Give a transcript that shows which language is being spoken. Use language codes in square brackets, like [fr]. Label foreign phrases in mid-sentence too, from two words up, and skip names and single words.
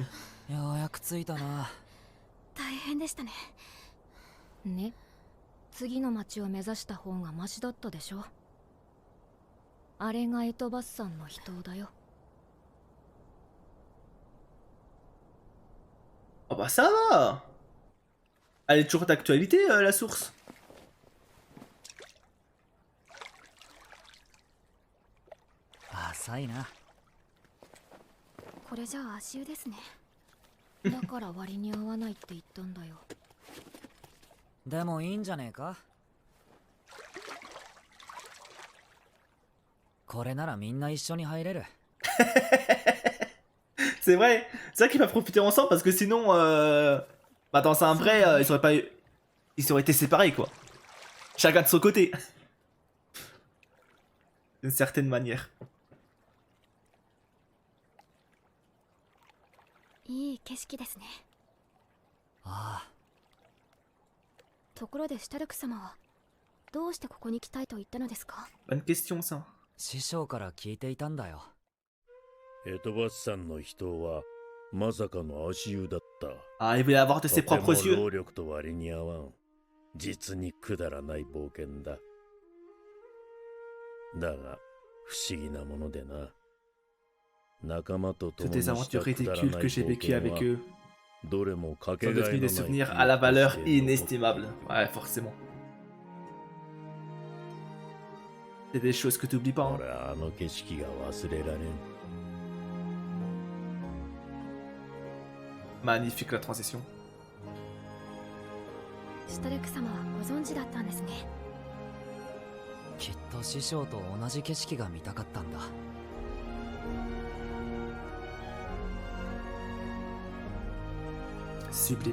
[ja] ようやく着いたな。大変でしたね。ね。次の町を目指した方がマシだったでしょ。あれがエトバスさんの人だよ。 [fr] Oh bah ça va. Elle est toujours d'actualité, la source. [ja] 浅いな。これじゃあ足湯ですね。だから割に合わないって言ったんだよ。でもいいんじゃねえか。これならみんな一緒に入れる。 [fr] C'est vrai qu'ils peuvent profiter ensemble parce que sinon, bah dans un vrai, ils auraient pas eu... Ils auraient été séparés, quoi. Chacun de son côté. D'une certaine manière. [ja] いい景色ですね。ああ。ところでシュタルク様はどうしてここに来たいと言ったのですか？ [fr] Bonne question, ça. [ja] 師匠から聞いていたんだよ。エトバスさんの人はまさかの足湯だった。 [fr] Ah, il voulait avoir de ses [ja] とても [fr] propres yeux. [ja] 労力と割に合わん。実にくだらない冒険だ。だが不思議なものでな。仲間と共 [fr] Toutes [ja] に [fr] les [ja] した [fr] aventures [ja] くだらない [fr] ridicules que j'ai [ja] 冒 [fr] vécues [ja] 険 [fr] avec [ja] は [fr] eux [ja] どれもかけ [fr] sont [ja] がえ [fr] devenus [ja] の [fr] des [ja] ない [fr] souvenirs à la valeur [ja] 記憶として残る [fr] inestimable. Ouais, forcément. C'est des choses que t'oublies pas. Hein. [ja] 俺はあの景色が忘れられん。 [fr] Magnifique la transition. [ja] シュタルク様はご存知だったんですね。きっと師匠と同じ景色が見たかったんだ。 [fr] Sublime.